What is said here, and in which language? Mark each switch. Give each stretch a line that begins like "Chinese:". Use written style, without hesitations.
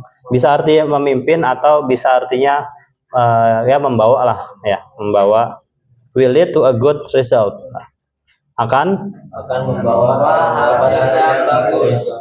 Indonesian: Bisa artinya memimpin atau bisa artinya ya membawa lah ya, membawa.
English: Will lead to a good result.
Indonesian: Akan membawa hasil yang bagus.